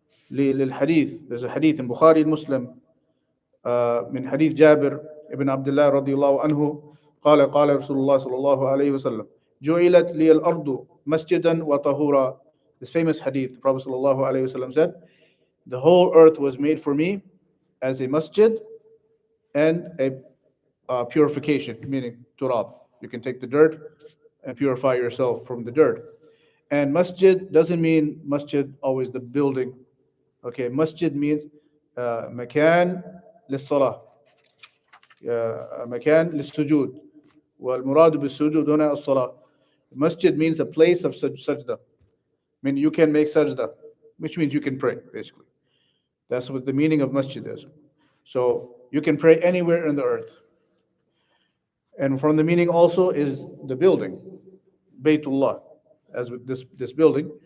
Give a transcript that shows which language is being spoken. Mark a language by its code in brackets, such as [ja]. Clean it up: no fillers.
[ar] للحديث, [en] there's a hadith in Bukhari and Muslim [ar] من حديث جابر ابن عبد الله رضي الله عنه قال قال رسول الله صلى الله عليه وسلم جعلت لي الأرض مسجدا وطهورا. [en] This famous hadith, the Prophet صلى الله عليه وسلم said, the whole earth was made for me as a masjid and a purification, meaning turab. You can take the dirt and purify yourself from the dirt. And masjid doesn't mean masjid always the building. Okay, masjid means [ar] مكان للصلاة, مكان للسجود, والمراد بالسجود هنا الصلاة. [en] Masjid means a place of sajda. I mean, you can make sajda, which means you can pray, basically. That's what the meaning of masjid is. So you can pray anywhere in the earth. And from the meaning also is the building, Baytullah, as with this building.